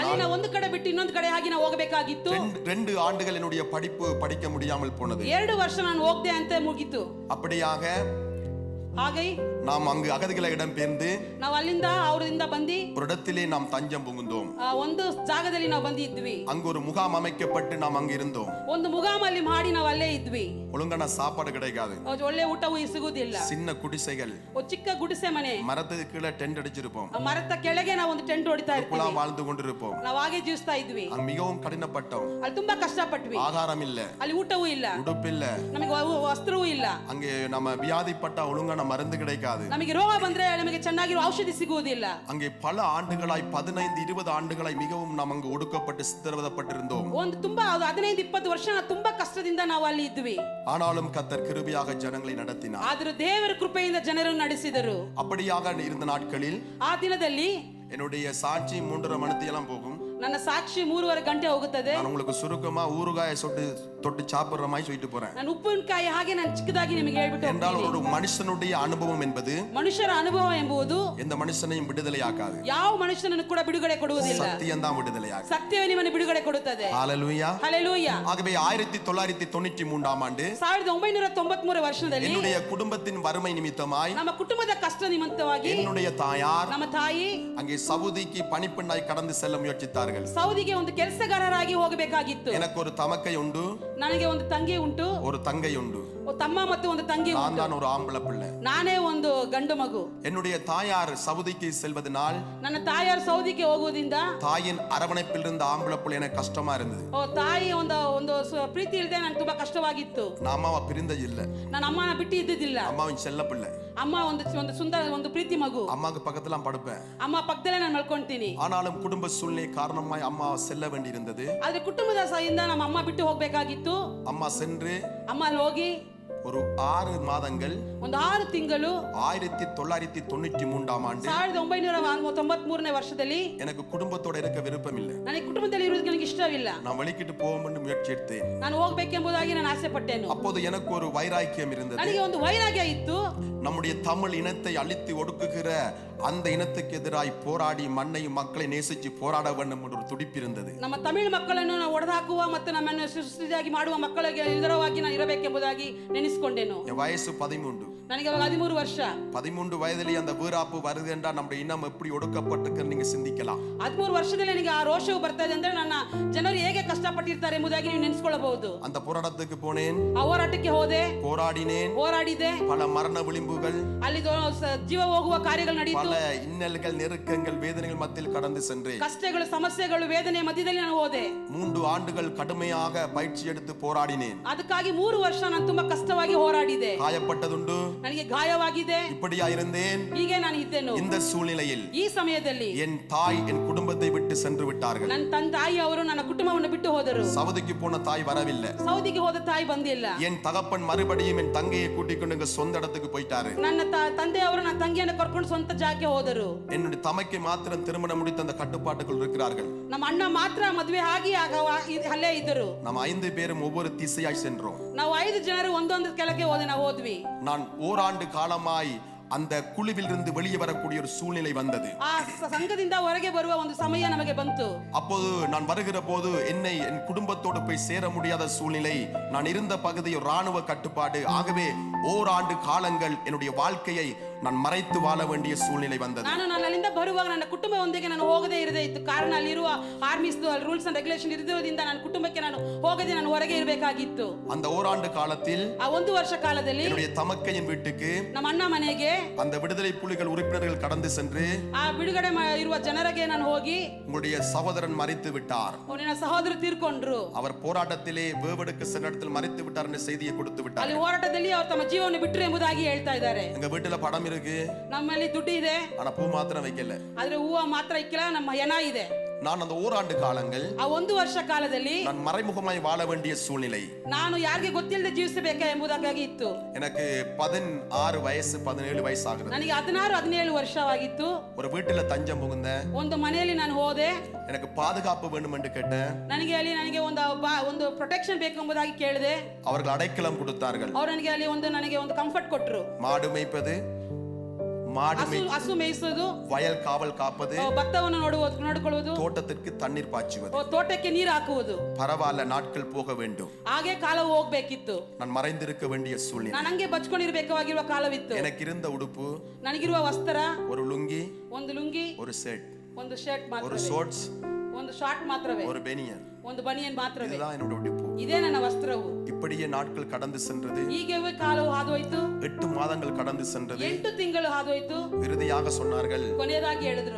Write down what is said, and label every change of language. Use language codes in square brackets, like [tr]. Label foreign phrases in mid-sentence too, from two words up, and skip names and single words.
[kn] ಅಲ್ಲಿ ನಾವು ಒಂದು ಕಡೆ ಬಿಟ್ಟು ಇನ್ನೊಂದು ಕಡೆ ಆಗಿ ನಾವು ಹೋಗಬೇಕಾಗಿತ್ತು. [ta] 2 ஆண்டுகள் என்னுடைய படிப்பு படிக்க முடியாமல் போனது. [kn] 2 ವರ್ಷ ನಾನು ಹೋಗದೆ ಅಂತ ಮುಗಿತು. [ta] அப்படியாக [kn] ಹಾಗೆ [ta] நாம் அங்கு அகதிகளை இடம்பெயர்ந்து [kn] ನಾವು ಅಲ್ಲಿಂದ ಅವರಿಂದ ಬಂದು [ta] ஒரு இடத்திலே நாம் தஞ்சம் புகுந்தோம். [kn] ಒಂದು ಜಾಗದಲ್ಲಿ ನಾವು ಬಂದಿದ್ವಿ. [ta] அங்கு ஒரு முகாம் அமைக்கப்பட்டு நாம் அங்கு இருந்தோம். [kn] ಒಂದು ಮುಗಾಮಲ್ಲಿ ಮಾಡಿ ನಾವು ಅಲ್ಲೇ ಇದ್ವಿ. [ta] ஒழுங்கான சாப்பாடு கிடைக்காது. [kn] ಒಳ್ಳೆ ಊಟವೂ ಸಿಗುವುದಿಲ್ಲ. [ta] சின்ன குடிசைகள், [kn] ಚಿಕ್ಕ ಗುಡಿಸೆ ಮನೆ, [ta] மரத்துக்கு கீழே டென்ட் அடிச்சிருப்போம். [kn] ಮರದ ಕೆಳಗೆ ನಾವು ಒಂದು ಟೆಂಟ್ ಹೊಡಿತಾ ಇರ್ತೀವಿ. [ta] வாழ்ந்து கொண்டிருப்போம். [kn] ನಾವು ಹಾಗೆ ಜೀವಿಸ್ತಾ ಇದ್ವಿ. [ta] அங்க மிகவும் கடினப்பட்டோம். [kn] ಅಲ್ಲಿ ತುಂಬಾ ಕಷ್ಟಪಟ್ವಿ. [ta] ஆகாரம் இல்ல, [kn] ಅಲ್ಲಿ ಊಟವೂ ಇಲ್ಲ, [ta] உடுப்பு இல்ல, [kn] ನಮಗೆ ವಸ್ತ್ರವೂ ಇಲ್ಲ. [ta] அங்கே நம்ம வியாதிப்பட்ட ஒழுங்கான மருந்து கிடைக்காது. [kn] ನಮಗೆ ರೋಗ ಬಂದ್ರೆ ನಮಗೆ ಚೆನ್ನಾಗಿರೋ ಔಷಧಿ ಸಿಗುವುದಿಲ್ಲ. [ta] அங்கே பல ஆண்டுகளாய் 15-20 ஆண்டுகளாய் மிகவும் நாம் அங்கு ஒடுக்கப்பட்டு சித்திரவதைப்பட்டிருந்தோம். [kn] ಒಂದು ತುಂಬಾ 15-20 ವರ್ಷ ತುಂಬಾ ಕಷ್ಟದಿಂದ ನಾವು ಅಲ್ಲಿ ಇದ್ವಿ. [ta] ஆனாலும் கர்த்தர் கிருபையாக ஜனங்களை நடத்தினார். [kn] ಆದರೂ ದೇವರ ಕೃಪೆಯಿಂದ ಜನರನ್ನು ನಡೆಸಿದರು. [ta] அப்படியாக இருந்த நாட்களில் [kn] ಆ ದಿನದಲ್ಲಿ [ta] என்னுடைய சாட்சி 3:30 மணித்தெல்லாம் போகும். [kn] ನನ್ನ ಸಾಕ್ಷಿ 3:30 ಗಂಟೆ ಹೋಗುತ್ತದೆ. [ta] நான் உங்களுக்கு சுருக்கமா ஊறுகாயை தொட்டு சாப்பிடுற மாதிரி சொல்லிட்டு போறேன். [kn] ನಾನು ಉಪ್ಪಿನಕಾಯಿ ಹಾಗೆ ನಾನು ಚಿಕ್ಕದಾಗಿ ನಿಮಗೆ ಹೇಳ್ಬಿಟ್ಟು [ta] என்றால் ஒரு மனுஷனுடைய அனுபவம் என்பது [kn] ಮನುಷ್ಯರ ಅನುಭವ ಎಂಬುದು [ta] எந்த மனுஷனையும் விடுதலையாக்காது. [kn] ಯಾವ ಮನುಷ್ಯನನ್ನು ಕೂಡ ಬಿಡುಗಡೆ ಕೊಡುವುದಿಲ್ಲ. [ta] சத்தியம் தான் விடுதலையாக்கும். [kn] ಸತ್ಯವೇ ನಿಮ್ಮನ್ನು ಬಿಡುಗಡೆ ಕೊಡುತ್ತದೆ. [ta] ஹalleluya. [kn] ಹಲ್ಲೆಲೂಯಾ. [ta] ஆகவே 1993 ஆண்டு [kn] 1993 ವರ್ಷದಲ್ಲಿ [ta] என்னுடைய குடும்பத்தின் வறுமை நிமித்தமாய் [kn] ನಮ್ಮ ಕುಟುಂಬದ ಕಷ್ಟ ನಿಮಿತ್ತವಾಗಿ [ta] என்னுடைய தாயார் [kn] ನಮ್ಮ ತಾಯಿ [ta] அங்கே சவுதிக்கு பணிப்பெண்ணாய் கடந்து செல்ல முயற்சித்தார்கள். [kn] ಸೌದಿಗೆ ಒಂದು ಕೆಲಸಗಾರರಾಗಿ ಹೋಗಬೇಕಾಗಿತ್ತು. [ta] எனக்கு ஒரு தமக்கை உண்டு, [kn] ನನಗೆ ಒಂದು ತಂಗಿ ಉಂಟು, [ta] ஒரு தங்கை உண்டு. [kn] ತಮ್ಮ ಮತ್ತು ಒಂದು ತಂಗಿ [ta] நான் [kn] ಉಂಟು. [ta] தான் ஒரு ஆம்பளை பிள்ளை. [kn] ನಾನೇ ಒಂದು ಗಂಡು ಮಗು. [ta] என்னுடைய தாயார் சவுதிக்கு செல்வதனால் [kn] ನನ್ನ ತಾಯಿಯರು ಸೌದಿಗೆ ಹೋಗುವುದರಿಂದ [ta] தாயின் அரவணைப்பில் இருந்த ஆம்பளை பிள்ளை எனக்கு கஷ்டமா இருந்தது. [kn] ತಾಯಿ ಒಂದು ಪ್ರೀತಿ ಇಲ್ಲದೆ ನನಗೆ ತುಂಬಾ ಕಷ್ಟವಾಗಿತ್ತು. [ta] நான் அம்மாவை பிரிந்த இல்ல, [kn] ನಾನು ಅಮ್ಮನ ಬಿಟ್ಟು ಇದ್ದಿದ್ದಿಲ್ಲ. [ta] அம்மாவின் செல்ல பிள்ளை. [kn] ಅಮ್ಮ ಒಂದು ಸುಂದರ ಒಂದು ಪ್ರೀತಿ ಮಗು. [ta] அம்மாக்கு பக்கத்துல படுப்பேன். [kn] ಅಮ್ಮ ಪಕ್ಕದಲ್ಲೇ ನಾನು ಮಲ್ಕೊಂತೀನಿ. [ta] ஆனாலும் குடும்ப சூழ்நிலை காரணமாய் அம்மா செல்ல வேண்டியிருந்தது. [kn] ಆದ್ರೆ ಕುಟುಂಬದ ಸಹಿಂದ ನಮ್ಮ ಅಮ್ಮ ಬಿಟ್ಟು ಹೋಗ್ಬೇಕಾಗಿತ್ತು. [ta] அம்மா சென்று [kn] ಅಮ್ಮ ಅಲ್ಲಿ ಹೋಗಿ [ta] ஒரு 6 மாதங்கள் [kn] ಒಂದು 6 ತಿಂಗಳು [ta] 1993 ஆண்டு [kn] 1993ನೇ ವರ್ಷದಲ್ಲಿ [ta] எனக்கு குடும்பத்தோட இருக்க விருப்பம் இல்லை. [kn] ನನಗೆ ಕುಟುಂಬದಲ್ಲಿ ಇರುವುದಕ್ಕೆ ನನಗೆ ಇಷ್ಟವಿಲ್ಲ. [ta] நான் வெளிக்கிட்டு போவோம்னு முயற்சி எடுத்தேன். [kn] ನಾನು ಹೋಗಬೇಕೆಂಬುದಾಗಿ ನಾನು ಆಸೆ ಪಟ್ಟೆನು. [ta] அப்போது எனக்கு ஒரு வைராக்கியம் இருந்தது. [kn] ನನಗೆ ಒಂದು ವೈರಾಗ್ಯ ಇತ್ತು. [ta] நம்முடைய தமிழ் இனத்தை அழித்து ஒடுக்குகிற அந்த இனத்துக்கு எதிராய் போராடி மண்ணையும் மக்களை நேசிச்சு போராட வேண்டும் என்ற ஒரு துடிப்பு இருந்தது. [kn] ನಮ್ಮ ತಮಿಳು ಮಕ್ಕಳನ್ನು ನಾವು ಒಡೆದಾಕುವ ಮತ್ತು ನಮ್ಮನ್ನು ಸೃಷ್ಟಿಯಾಗಿ ಮಾಡುವ ಮಕ್ಕಳಿಗೆ ಎದುರವಾಗಿ ನಾನು ಇರಬೇಕೆಂಬುದಾಗಿ ನೆನೆಸಿಕೊಂಡೆನು. [ta] என் வயசு 13. [kn] ನನಗೆ ಅವಾಗ 13 ವರ್ಷ. [ta] 13 வயதிலே அந்த வீராப்பு வருது என்றால் நம்முடைய இனம் எப்படி ஒடுக்கப்பட்டிருக்குன்னு நீங்க சிந்திக்கலாம். [kn] 13 ವರ್ಷದಲ್ಲಿ ನನಗೆ ಆ ರೋಷವು ಬರ್ತಾ ಇದೆ ಅಂದ್ರೆ ನನ್ನ ಜನರು ಹೇಗೆ ಕಷ್ಟಪಟ್ಟಿರ್ತಾರೆ ಎಂಬುದಾಗಿ ನೀವು ನೆನೆಸಿಕೊಳ್ಳಬಹುದು. [ta] அந்த போராட்டத்துக்கு போனேன், [kn] ಆ ಹೋರಾಟಕ್ಕೆ ಹೋದೆ, [ta] போராடினேன், [kn] ಹೋರಾಡಿದೆ. [ta] பல மரண விளிம்புகள், [kn] ಅಲ್ಲಿ ಜೀವ ಹೋಗುವ ಕಾರ್ಯಗಳು ನಡೆಯಿತು. [ta] பல இன்னல்கள், நெருக்கங்கள், வேதனைகள் மத்தியில் கடந்து சென்றேன். [kn] ಕಷ್ಟಗಳು, ಸಮಸ್ಯೆಗಳು, ವೇದನೆ ಮಧ್ಯದಲ್ಲಿ ನಾನು ಹೋದೆ. [ta] 3 ஆண்டுகள் கடுமையாக பயிற்சி எடுத்து போராடினேன். [kn] ಅದಕ್ಕಾಗಿ 3 ವರ್ಷ ನಾನು ತುಂಬಾ ಕಷ್ಟವಾಗಿ ಹೋರಾಡಿದೆ. [ta] காயப்பட்டதுண்டு, [kn] ನನಗೆ ಗಾಯವಾಗಿದೆ. [ta] இப்படியா இருந்தேன். [kn] ಹೀಗೆ ನಾನು ಇದ್ದೆನು. [ta] இந்த சூழ்நிலையில் [kn] ಈ ಸಮಯದಲ್ಲಿ [ta] என் தாய் என் குடும்பத்தை விட்டு சென்று விட்டார்கள். [kn] ನನ್ನ ತಾಯಿ ಅವರು ನನ್ನ ಕುಟುಂಬವನ್ನು ಬಿಟ್ಟು ಹೋದರು. [ta] சவுதிக்கு போன தாய் வரவில்லை. [kn] ಸೌದಿಗೆ ಹೋದ ತಾಯಿ ಬಂದಿಲ್ಲ. [ta] என் தகப்பன் மறுபடியும் என் தங்கையை கூட்டிக் கொண்டு எங்க சொந்த இடத்துக்கு போயிட்டாரு. [kn] ನನ್ನ ತಂದೆ ಅವರು ನನ್ನ ತಂಗಿಯನ್ನು ಕರ್ಕೊಂಡು ಸ್ವಂತ ಜಾಗಕ್ಕೆ ಹೋದರು. [ta] என்னுடைய தமைக்கு மாத்திரம் திருமணம் முடித்த அந்த கட்டுப்பாட்டுக்குள் இருக்கிறார்கள். [kn] ನಮ್ಮ ಅಣ್ಣ ಮಾತ್ರ ಮದುವೆ ಆಗಿ ಅಲ್ಲೇ ಇದ್ದರು. [ta] நம்ம 5 பேரும் ஒவ்வொரு திசையாய் சென்றோம். [kn] ನಾವು 5 ಜನರು ಒಂದೊಂದು ಕೆಳಗೆ ಹೋದ್ವಿ. [ta] நான் ஓராண்டு காலமாய் அந்த குழுவில் இருந்து வெளியே வரக்கூடிய ஒரு சூழ்நிலை வந்தது. [kn] ಆ ಸಂಘದಿಂದ ಹೊರಗೆ ಬರುವ ಒಂದು ಸಮಯ ನಮಗೆ ಬಂತು. [ta] அப்போது நான் வருகிற போது என்னை என் குடும்பத்தோடு போய் சேர முடியாத சூழ்நிலை. நான் இருந்த பகுதி ராணுவ கட்டுப்பாடு. ஆகவே ஓராண்டு காலங்கள் என்னுடைய வாழ்க்கையை நான் மறைத்து வாழ வேண்டிய சூழ்நிலை வந்தது. [kn] ನಾನು ಅಲ್ಲಿಂದ ಬರುವಾಗ ನನ್ನ ಕುಟುಂಬದೊಂದಿಗೆ ನಾನು ಹೋಗದೇ ಇರದೇ ಇತ್ತು. ಕಾರಣ ಅಲ್ಲಿರುವ [en] armies rules and regulation [kn] ಇರುವುದರಿಂದ ನನ್ನ ಕುಟುಂಬಕ್ಕೆ ನಾನು ಹೋಗದೆ ನಾನು ಹೊರಗೆ ಇರಬೇಕಾಗಿತ್ತು. [ta] அந்த ஓராண்டு காலத்தில் [kn] ಆ 1 ವರ್ಷ ಕಾಲದಲ್ಲಿ [ta] என்னுடைய தமக்கையின் வீட்டுக்கு [kn] ನಮ್ಮ ಅಣ್ಣ ಮನೆಗೆ [ta] அந்த விடுதலை புலிகள் உறுப்பினர்கள் கடந்து சென்று [kn] ಆ ಬಿಡುಗಡೆ ಇರುವ ಜನರಿಗೆ ನಾನು ಹೋಗಿ [ta] உங்களுடைய சகோதரன் மரித்து விட்டார், [kn] ನನ್ನ ಸಹೋದರ ತೀರ್ಕೊಂಡ್ರು, [ta] அவர் போராட்டத்திலே வேவெடுக்க சென்ற இடத்தில் மரித்து விட்டார் என்ற செய்தியை கொடுத்து விட்டார். [kn] ಅಲ್ಲಿ ಹೋರಾಟದಲ್ಲಿ ಅವರು ತಮ್ಮ ಜೀವವನ್ನು ಬಿಟ್ಟರು ಎಂಬುದಾಗಿ ಹೇಳ್ತಾ ಇದ್ದಾರೆ. [ta] எங்க வீட்டுல படம் இருக்கு, [kn] ನಮ್ಮಲ್ಲಿ ದುಡ್ಡು ಇದೆ, [ta] ஆனா பூ மாத்திரம் வைக்கல. [kn] ಆದ್ರೆ ಹೂವ ಮಾತ್ರ ಇಕ್ಕಿಲ್ಲ, ನಮ್ಮ ಹೆಣ ಇದೆ. [ta] நான் அந்த ஓராண்டு காலங்கள் [kn] ಆ 1 ವರ್ಷ ಕಾಲದಲ್ಲಿ [ta] நான் மறைமுகமாய் வாழ வேண்டிய சூழ்நிலை. [kn] ನಾನು ಯಾರಿಗೆ ಗೊತ್ತಿಲ್ಲದೆ ಜೀವಿಸಬೇಕಾ ಎಂಬುದಾಗಿ ಇತ್ತು. [ta] எனக்கு 16 வயசு 17 [kn] ವಯಸ್ಸು ಆಗಿದೆ. ನನಗೆ 16-17 ವರ್ಷವಾಗಿತ್ತು. [ta] ஒரு வீட்டுல தஞ்சம் புகுந்தேன். [kn] ಒಂದು ಮನೆಯಲ್ಲಿ ನಾನು ಹೋದೆ. [ta] எனக்கு பாதுகாப்பு வேண்டும் என்று கேட்டேன். [kn] ನನಗೆ ಒಂದು ಪ್ರೊಟೆಕ್ಷನ್ ಬೇಕು ಎಂಬುದಾಗಿ ಕೇಳಿದೆ. [ta] அவர்கள் அடைக்கலம் கொடுத்தார்கள். [kn] ಅವರು ನನಗೆ ಒಂದು ಕಂಫರ್ಟ್ ಕೊಟ್ಟರು. [ta] மாடு மேய்ப்பது, மாடு [kn] ಹಸು ಮೇಯಿಸೋದು, [ta] வயல் காவல் காப்பது, [kn] ಭತ್ತವನ್ನು ನೋಡಿಕೊಳ್ಳುವುದು, [ta] தோட்டத்திற்கு தண்ணீர் பாய்ச்சுவது. [kn] ತೋಟಕ್ಕೆ ನೀರು ಹಾಕುವುದು. [ta] பரவாயில்ல, நாட்கள் போக வேண்டும். [kn] ಹಾಗೆ ಕಾಲ ಹೋಗ್ಬೇಕಿತ್ತು. [ta] நான் மறைந்திருக்க வேண்டிய சூழ்நிலை. [kn] ನಾನು ಹಂಗೆ ಬಚ್ಕೊಂಡಿರ್ಬೇಕಾಗಿರುವ ಕಾಲವಿತ್ತು. [ta] எனக்கு இருந்த ಉಡುಪು, [kn] ನನಗಿರುವ ವಸ್ತ್ರ, [ta] ஒரு லுங்கி, [kn] ಒಂದು ಲುಂಗಿ, [ta] ஒரு செட், [kn] ಒಂದು ಶರ್ಟ್ [ta] ஒரு [kn] ಮಾತ್ರವೇ, [ta] ஷார்ட்ஸ், [kn] ಒಂದು ಶಾರ್ಟ್ ಮಾತ್ರವೇ, [ta] ஒரு பெனியன். [kn] ಒಂದು ಬನಿಯನ್ ಮಾತ್ರವೇ. [ta] இதுதான் என்னோட உடுப்பு. [kn] ಇದೇ ನನ್ನ ವಸ್ತ್ರವು. [ta] இப்படியே நாட்கள் கடந்து சென்றது. [kn] ಹೀಗೆ ಕಾಲವು ಹಾದೋಯ್ತು. [ta] 8 மாதங்கள் கடந்து சென்றது. [kn] 8 ತಿಂಗಳು ಹಾದೋಯ್ತು. [ta] இறுதியாக சொன்னார்கள், [kn] ಕೊನೆಯದಾಗಿ ಹೇಳಿದ್ರು,